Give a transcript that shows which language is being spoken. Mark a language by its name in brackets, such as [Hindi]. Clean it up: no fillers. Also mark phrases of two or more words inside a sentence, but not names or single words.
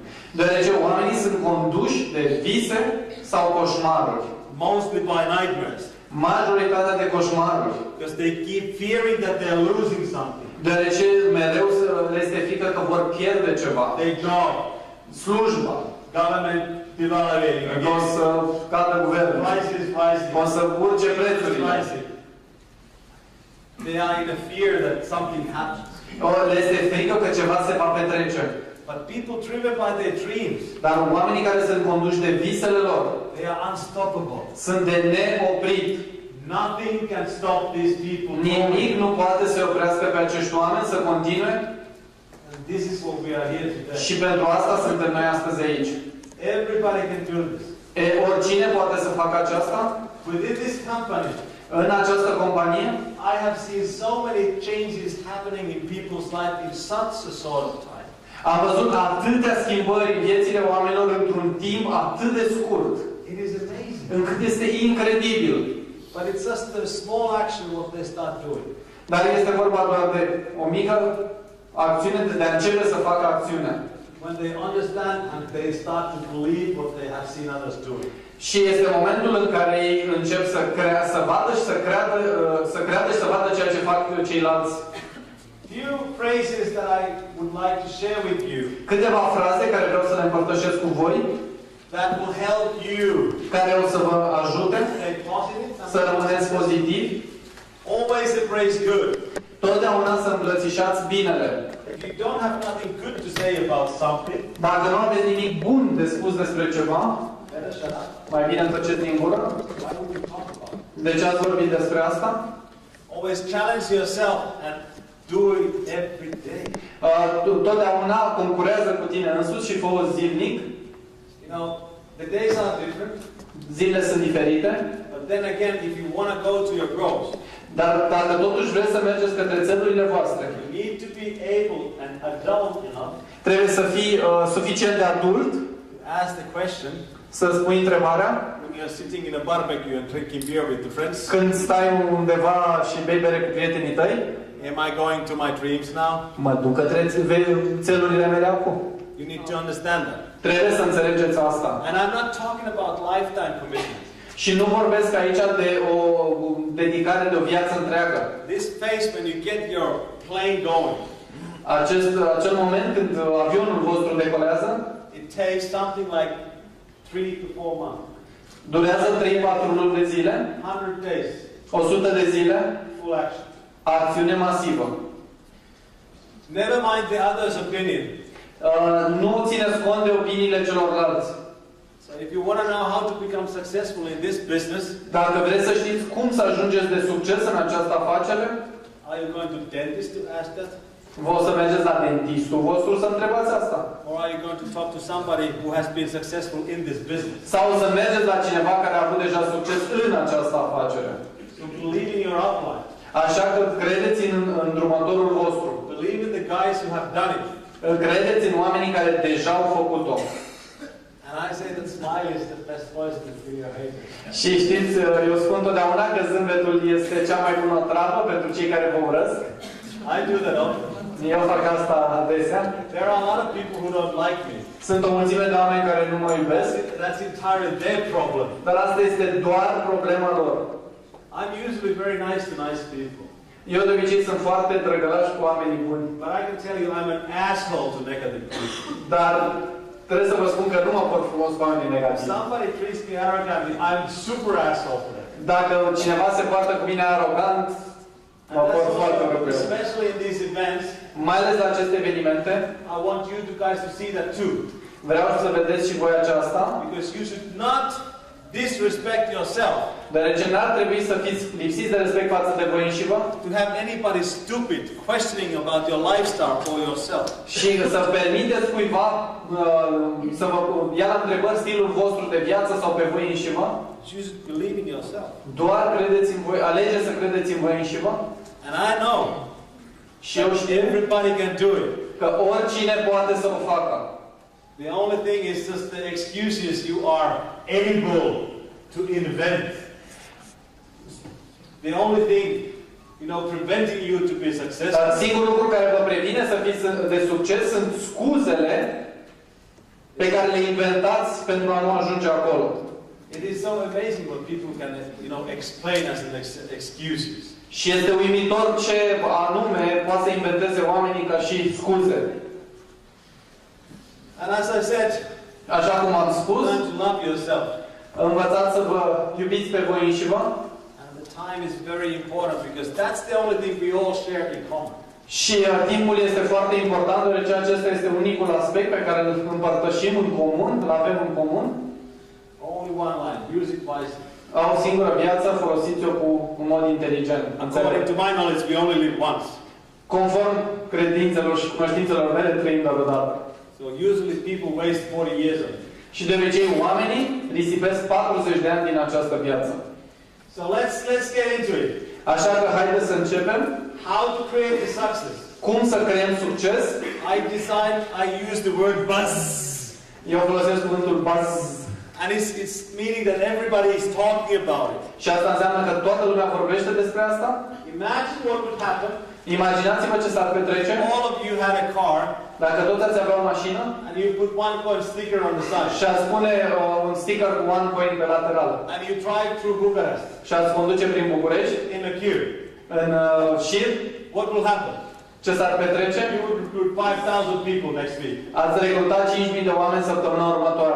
[Romanian] Deoarece oamenii sunt conduși de vise sau coșmaruri. [English] Mostly by nightmares. [Romanian] Majoritatea de coșmaruri. [English] Because they keep fearing that they are losing something. [Romanian] Deoarece mereu le este frică că vor pierde ceva. [English] Their job. [Romanian] Slujba. [English] Government devaluing. [Romanian] Că o să cadă guvernul. [English] Prices. [Romanian] O să urce prețurile. [English] They are in a fear that something happens. [Romanian] Le este frică că ceva se va petrece. [English] But people driven by their dreams. [Romanian] Dar oamenii care sunt conduși de visele lor, [English] they are unstoppable. [Romanian] Sunt de neoprit. [English] Nothing can stop these people. [Romanian] Nimic nu poate să oprească pe acești oameni să continue. [English] And this is what we are here today. [Romanian] Și pentru asta suntem noi astăzi aici. [English] Everybody can do this. [Romanian] Oricine poate să facă aceasta. [English] Within this company, [Romanian] în această companie, [English] I have seen so many changes happening in people's life in such a short time. [Romanian] Am văzut atâtea schimbări în viețile oamenilor într-un timp atât de scurt. [English] It is amazing. [Romanian] Încât este incredibil. [English] But it's just a small action what they start doing. [Romanian] Dar este vorba doar de o mică acțiune, de a începe să facă acțiunea. [English] When they understand and they start to believe what they have seen others doing. [Romanian] Și este momentul în care ei încep să vadă și să creadă și să vadă ceea ce fac ceilalți. [English] Few phrases that I would like to share with you. [Romanian] Câteva fraze care vreau să le împărtășesc cu voi. [English] That will help you. [Romanian] Care o să vă ajute să rămâneți pozitivi. [English] Always embrace good. [Romanian] Totdeauna să îmbrățișați binele. [English] If you don't have nothing good to say about something, [Romanian] dacă nu aveți nimic bun de spus despre ceva, [English] better shut up. [Romanian] Mai bine tăceți din gură. [English] Why would you talk about it? [Romanian] De ce ați vorbit despre asta? [English] Always challenge yourself and do it every day. [Romanian] Totdeauna concurează cu tine însuți și fă-o zilnic. [English] You know, the days are different. [Romanian] Zilele sunt diferite. [English] But then again, if you want to go to your goals, [Romanian] dar dacă totuși vreți să mergeți către țelurile voastre, [English] you need to be able and adult enough. [Romanian] Trebuie să fii suficient de adult. [English] Ask the question. [Romanian] Să spui întrebarea. [English] When you're sitting in a barbecue and drinking beer with the friends. [Romanian] Când stai undeva și bei bere cu prietenii tăi. [English] Am I going to my dreams now? [Romanian] Mă duc către țelurile mele acum. [English] You need to understand that. [Romanian] Trebuie să înțelegeți asta. [English] And I'm not talking about lifetime commitment. [Romanian] Și nu vorbesc aici de o dedicare de o viață întreagă. [English] This phase when you get your plane going. [Romanian] Acel moment când avionul vostru decolează. [English] It takes something like 3 to 4 months. [Romanian] Durează 3-4 luni de zile. [English] 100 days. [Romanian] 100 de zile. [English] Full action. [Romanian] Acțiune masivă. [English] Never mind the others' opinion. [Romanian] Nu țineți cont de opiniile celorlalți. [English] So if you want to know how to become successful in this business, [Romanian] dacă vreți să știți cum să ajungeți de succes în această afacere, [English] are you going to dentist to ask that? [Romanian] Vă o să mergeți la dentistul vostru să întrebați asta? [English] Or are you going to talk to somebody who has been successful in this business? [Romanian] Sau o să mergeți la cineva care a avut deja succes în această afacere? [English] So believe in your outline. [Romanian] Așa că credeți în îndrumătorul vostru. [English] Believe in the guys who have done it. [Romanian] Credeți în oamenii care deja au făcut-o. [English] And I say that smile is the best poison for your haters. [Romanian] Și știți, eu spun totdeauna că zâmbetul este cea mai bună travă pentru cei care vă urăsc. [English] I do that often. [Romanian] Eu fac asta adesea. [English] There are a lot of people who don't like me. [Romanian] Sunt o mulțime de oameni care nu mă iubesc. [English] That's entirely their problem. [Romanian] Dar asta este doar problema lor. [English] I'm usually very nice to nice people. [Romanian] Eu de obicei sunt foarte drăgălaș cu oamenii buni. [English] But I can tell you I'm an asshole to negative people. [Romanian] Dar trebuie să vă spun că nu mă port frumos cu oamenii negativi. [English] Somebody treats me arrogantly, I'm super asshole for that. [Romanian] Dacă cineva se poartă cu mine arogant, mă port foarte rău. [English] Especially in these events. [Romanian] Mai ales la aceste evenimente. [English] I want you guys to see that too. [Romanian] Vreau să vedeți și voi aceasta. [English] Because you should not disrespect yourself. [Romanian] Deoarece n-ar trebui să fiți lipsiți de respect față de voi înșivă. [English] To have anybody stupid questioning about your lifestyle or yourself. [Romanian] Și să permiteți cuiva să vă ia la întrebări stilul vostru de viață sau pe voi înșivă. [English] Choose to believe in yourself. [Romanian] Doar credeți în voi, alegeți să credeți în voi înșivă. [English] And I know. [Romanian] Și eu știu [English] everybody can do it. [Romanian] Că oricine poate să o facă. [English] The only thing is just the excuses you are able to invent. The only thing, preventing you to be successful. [Romanian] Dar singurul lucru care vă previne să fiți de succes sunt scuzele pe care le inventați pentru a nu ajunge acolo. [English] It is so amazing what people can, explain as an excuses. [Romanian] Și este uimitor ce anume poate să inventeze oamenii ca și scuze. [English] And as I said, [Romanian] așa cum am spus, [English] learn to love yourself. [Romanian] Învățați să vă iubiți pe voi înșivă. [English] And the time is very important because that's the only thing we all share in common. [Romanian] Și timpul este foarte important, deoarece acesta este unicul aspect pe care îl împărtășim în comun, îl avem în comun. [English] Only one life, use it wisely. [Romanian] Au o singură viață, folosiți-o cu un mod inteligent. [English] According to my knowledge, we only live once. [Romanian] Conform credințelor și cunoștințelor mele, trăim doar o dată. [English] So usually people waste 40 years of it. [Romanian] Și de obicei oamenii risipesc 40 de ani din această viață. [English] So let's get into it. [Romanian] Așa că haideți să începem. [English] How to create a success. [Romanian] Cum să creăm succes? [English] I use the word buzz. [Romanian] Eu folosesc cuvântul buzz. [English] And it's meaning that everybody is talking about it. [Romanian] Și asta înseamnă că toată lumea vorbește despre asta? [English] Imagine what would happen. [Romanian] Imaginați-vă ce s-ar petrece. [English] All of you had a car. [Romanian] Dacă toți ați avea o mașină. [English] And you put one coin sticker on the side. [Romanian] Și ați pune un sticker cu one coin pe lateral. [English] And you drive through Bucharest. [Romanian] Și ați conduce prin București. [English] In a queue. [Romanian] În șir. [English] What will happen? [Romanian] Ce s-ar petrece? [English] You would recruit 5,000 people next week. [Romanian] Ați recrutat 5.000 de oameni săptămâna următoare.